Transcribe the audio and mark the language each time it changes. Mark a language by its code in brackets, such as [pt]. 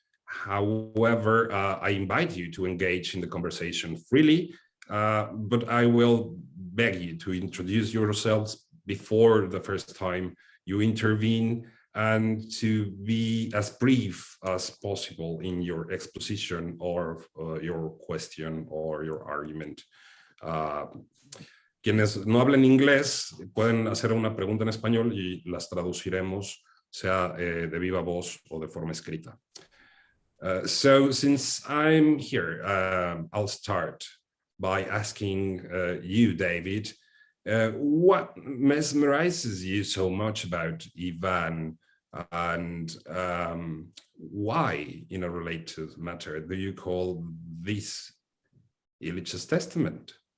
[en] However, I invite you to engage in the conversation freely, but I will beg you to introduce yourselves before the first time you intervene and to be as brief as possible in your exposition or your question or your argument. [es] Quienes no hablen inglés pueden hacer una pregunta en español y las traduciremos, sea de viva voz o de forma escrita. [en] So since I'm here, I'll start by asking you, David, what mesmerizes you so much about Ivan, and why, in a related matter, do you call this Illich's testament?